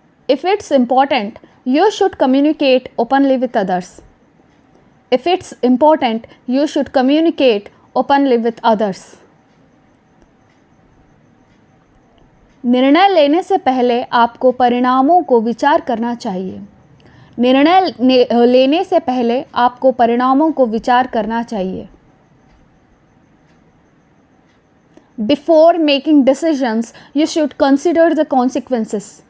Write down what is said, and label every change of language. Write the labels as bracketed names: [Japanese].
[English] If it's important, you should communicate openly with others. If it's important, you should communicate openly with others. [Hindi] निर्णय लेने से पहले आपको परिणामों को विचार करना चाहिए। निर्णय लेने से पहले आपको परिणामों को विचार करना चाहिए। [English] Before making decisions, you should consider the consequences.